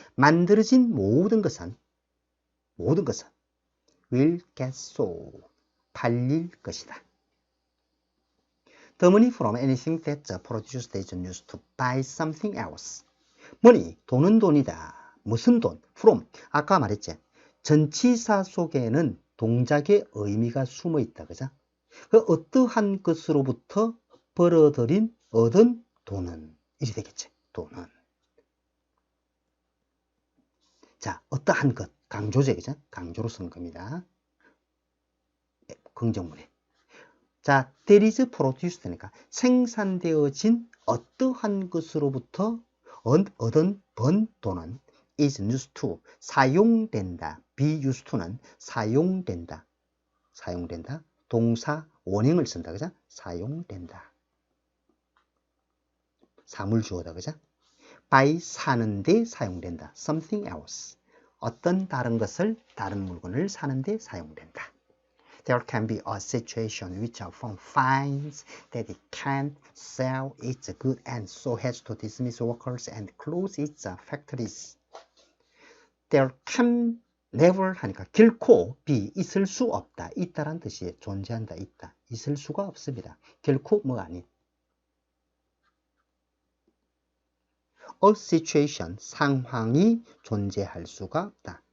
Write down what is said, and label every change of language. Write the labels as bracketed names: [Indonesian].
[Korean] 만들어진 모든 것은 [English] will get sold, [Korean] 팔릴 것이다. [English] The money from anything that's produced is used to buy something else. [Korean] money, 돈은 돈이다. 무슨 돈? from, 아까 말했지. 전치사 속에는 동작의 의미가 숨어 있다. 그죠? 그 어떠한 것으로부터 얻은 돈은 이리 되겠지. 돈은. 자, 어떠한 것. 강조제, 그죠? 강조로 쓴 겁니다. 긍정문에. 자, there is produced 되니까 생산되어진 어떠한 것으로부터 얻은 번 돈은 [English] is used to, [Korean] 사용된다. be used to는 사용된다. 동사 원형을 쓴다. 그죠? 사용된다. 사물주어다. 그죠? by 사는데 사용된다. something else. 어떤 다른 물건을 사는데 사용된다. [English] There can be a situation which a firm finds that it can't sell its goods and so has to dismiss workers and close its factories. There can never [Korean] 하니까 결코 be 있을 수 없다. 있다란 뜻이 존재한다. 있다. 있을 수가 없습니다. 결코 뭐 아닌. A situation, 상황이 존재할 수가 없다.